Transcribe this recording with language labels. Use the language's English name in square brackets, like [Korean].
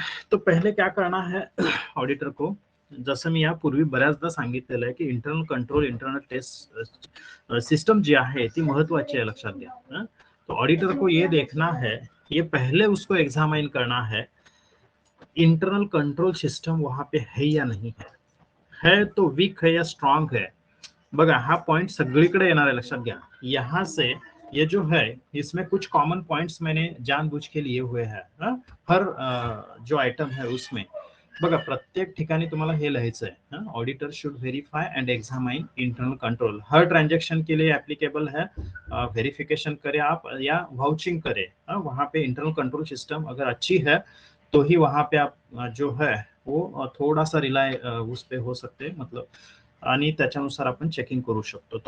[Hindi] तो पहले क्या करना है ऑडिटर को, [Marathi] जसं मी यापूर्वी बऱ्याचदा सांगितलेलं आहे की internal control, internal taste system जी आहे ती महत्वाची आहे, लक्षात घ्या. [Hindi] तो ऑडिटर को ये देखना है, ये पहले उसको एग्जामाइन करना है इंटरनल कंट्रोल सिस्टम वहां पे है या नहीं है तो वीक है या स्ट्रॉन्ग है. [Marathi] बघा हा पॉइंट सगळीकडे येणार आहे, लक्षात घ्या. [Hindi] यहाँ से ये जो है इसमें कुछ कॉमन पॉइंट्स मैंने जानबूझ के लिए हुए हैं. हर जो आइटम है उसमें [Marathi] बघा प्रत्येक ठिकाणी तुम्हाला हे लिहायचं आहे, [English] Auditor should verify and examine internal control. [Hindi] हर transaction के लिए एप्लीकेबल है. वेरिफिकेशन करें आप या वाउचिंग करें, वहां पे इंटरनल कंट्रोल सिस्टम अगर अच्छी है तो ही वहां पे आप जो है वो थोड़ा सा रिलाय उस पे हो सकते, मतलब [Marathi] आणि त्याच्यानुसार आपण चेकिंग करू शकतो.